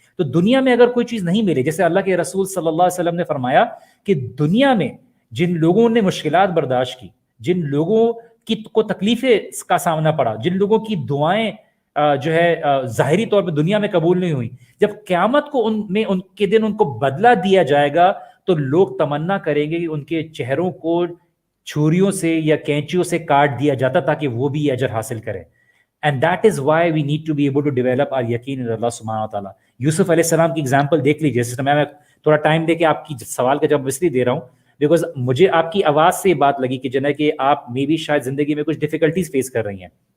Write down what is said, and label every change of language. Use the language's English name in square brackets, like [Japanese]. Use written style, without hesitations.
[Urdu] تو دنیا میں اگر کوئی چیز نہیں ملے, جیسے اللہ کے رسول صلی اللہ علیہ وسلم نے فرمایا کہ دنیا میں جن لوگوں نے مشکلات برداشت کی, جن لوگوں کو تکلیفیں کا سامنا پڑا, جن لوگوں کی دعائیں جو ہے ظاہری طور پہ دنیا میں قبول نہیں ہوئی, جب قیامت کو ان کے دن ان کو بدلہ دیا جائے گا تو لوگ تمنا کریں گے کہ ان کے چہروں کو چھریوں سے یا کینچیوں سے کاٹ دیا جاتا تاکہ وہ بھی اجر حاصل کریں. [English] And that is why we need to be able to develop our yaqeen in Allah subhanahu wa ta'ala. [Urdu] یوسف علیہ السلام کی ایگزامپل دیکھ لیجیے. میں تھوڑا ٹائم دے کے آپ کی سوال کا جواب اس لیے دے رہا ہوں بیکاز مجھے آپ کی آواز سے یہ بات لگی کہ جنہیں کہ آپ میں بھی شاید زندگی میں کچھ ڈیفیکلٹیز فیس کر رہی ہیں.